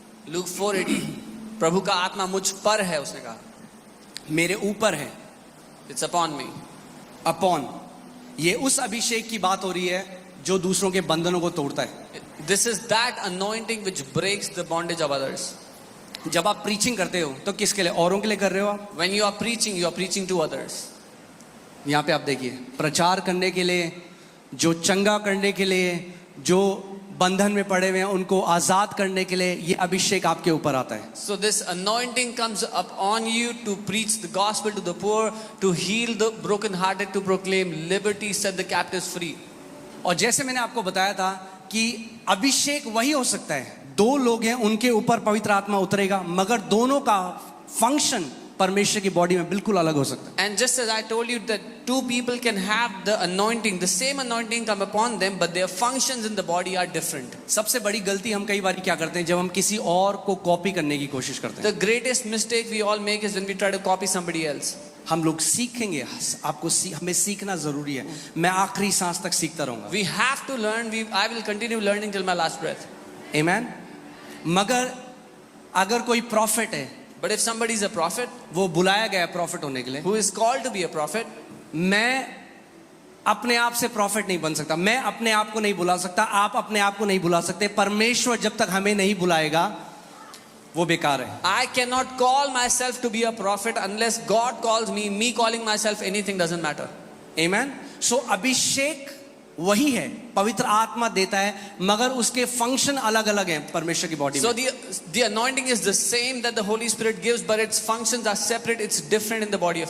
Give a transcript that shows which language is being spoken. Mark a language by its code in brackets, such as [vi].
[hi] Luke 4:80, प्रभु का आत्मा मुझ पर है, उसने कहा। मेरे ऊपर है, [en] It's upon me. Upon. [hi] ये उस अभिषेक की बात हो रही है जो दूसरों के बंधनों को तोड़ता है। [en] This is that anointing which breaks the bondage of others. [hi] जब आप प्रीचिंग करते हो तो किसके लिए? औरों के लिए कर रहे हो आप। [en] When you are preaching to others. [hi] यहाँ पे आप देखिए, प्रचार करने के लिए, जो चंगा करने के लिए, जो बंधन में पड़े हुए हैं उनको आजाद करने के लिए, ये अभिषेक आपके ऊपर आता है। [en] So this anointing comes up on you to preach the gospel to the poor, to heal the brokenhearted, to proclaim liberty, set the captives free. [hi] और जैसे मैंने आपको बताया था कि अभिषेक वही हो सकता है, दो लोग हैं उनके ऊपर पवित्र आत्मा उतरेगा, मगर दोनों का फंक्शन परमेश्वर की बॉडी में बिल्कुल अलग हो सकता है। [en] And just as I told you that two people can have the anointing, the same anointing come upon them, but their functions in the body are different. [hi] सबसे बड़ी गलती हम कई बार क्या करते हैं, जब हम किसी और को कॉपी करने की कोशिश करते हैं। [en] The greatest mistake we all make is when we try to copy somebody else. [hi] हम लोग सीखेंगे, हमें सीखना जरूरी है। मैं आखिरी सांस तक सीखता रहूंगा। [en] We have to learn. I will continue learning till my last breath. [hi] आमेन। मगर अगर कोई प्रॉफिट है, [en] But if somebody is a prophet, [hi] वो बुलाया गया है प्रॉफिट होने के लिए, [en] who is called to be a prophet, [hi] मैं अपने आप से प्रॉफिट नहीं बन सकता, मैं अपने आप को नहीं बुला सकता, आप अपने आप को नहीं बुला सकते। परमेश्वर जब तक हमें नहीं बुलाएगा वो बेकार है। [en] I cannot call myself to be a prophet unless God calls me. Me calling myself anything doesn't matter. [hi] आमेन। सो अभिषेक वही है, पवित्र आत्मा देता है, मगर उसके फंक्शन अलग अलग हैं परमेश्वर की बॉडी [en] So [hi] में। [en] the anointing is the same that the Holy Spirit gives, but its functions are separate. It's different in the body of